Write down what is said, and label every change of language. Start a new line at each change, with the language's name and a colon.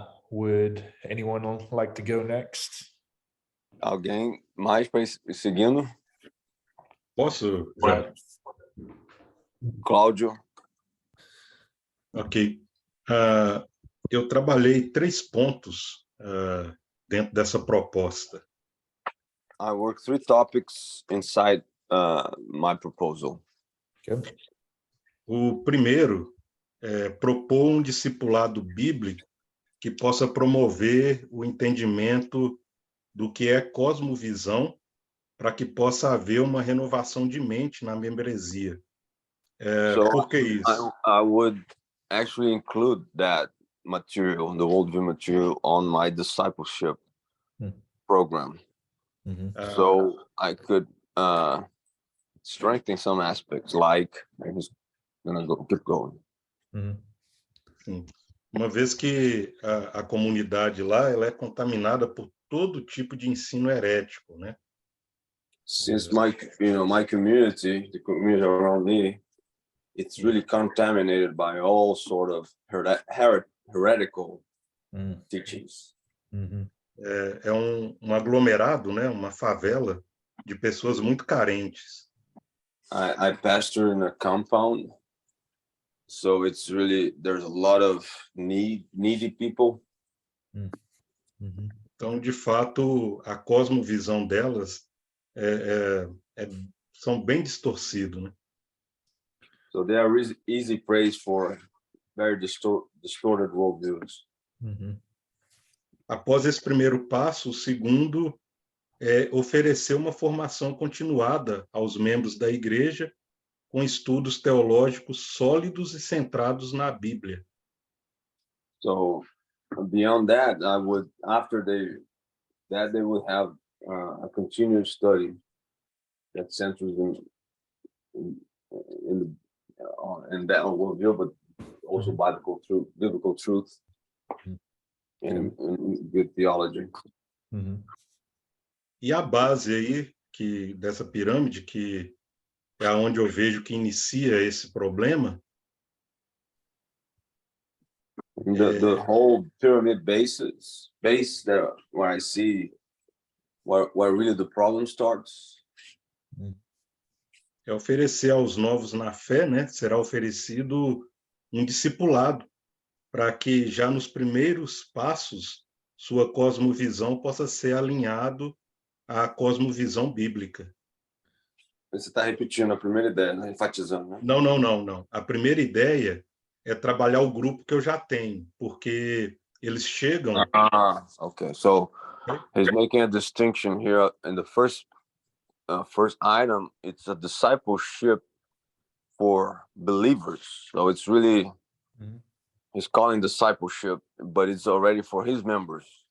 English: Would anyone like to go next?
Portuguese: Alguém mais para ir seguindo? Posso? Cláudio. Ok. Eu trabalhei 3 pontos dentro dessa proposta.
English: I work 3 topics inside my proposal. Good.
Portuguese: O primeiro é propor um discipulado bíblico que possa promover o entendimento do que é cosmovisão para que possa haver uma renovação de mente na membresia. Por que isso?
English: I would actually include that material, the worldview material, on my discipleship program. So I could strengthen some aspects, like I'm just gonna keep going.
Portuguese: Sim. Uma vez que a comunidade lá ela é contaminada por todo tipo de ensino herético, né?
English: Since my community, the community around me, it's really contaminated by all sort of heretical teachings.
Portuguese: É um aglomerado, né? Uma favela de pessoas muito carentes.
English: I pastor in a compound, so it's really there's a lot of needy people.
Portuguese: Então, de fato, a cosmovisão delas são bem distorcidos, né?
English: So they are easy praise for very distorted worldviews.
Portuguese: Após esse primeiro passo, o segundo é oferecer uma formação continuada aos membros da igreja com estudos teológicos sólidos e centrados na Bíblia.
English: So beyond that, I would they would have a continuous study that centers in that worldview, but also biblical truth and good theology.
Portuguese: E a base aí dessa pirâmide, que é onde eu vejo que inicia esse problema.
English: The whole pyramid base there where I see where really the problem starts.
Portuguese: É oferecer aos novos na fé, né? Será oferecido um discipulado para que já nos primeiros passos sua cosmovisão possa ser alinhado à cosmovisão bíblica. Você está repetindo a primeira ideia, né? Enfatizando, né? Não. A primeira ideia é trabalhar o grupo que eu já tenho, porque eles chegam...
English: Okay. So he's making a distinction here in the first item. It's a discipleship for believers. So it's really, he's calling discipleship, but it's already for his members.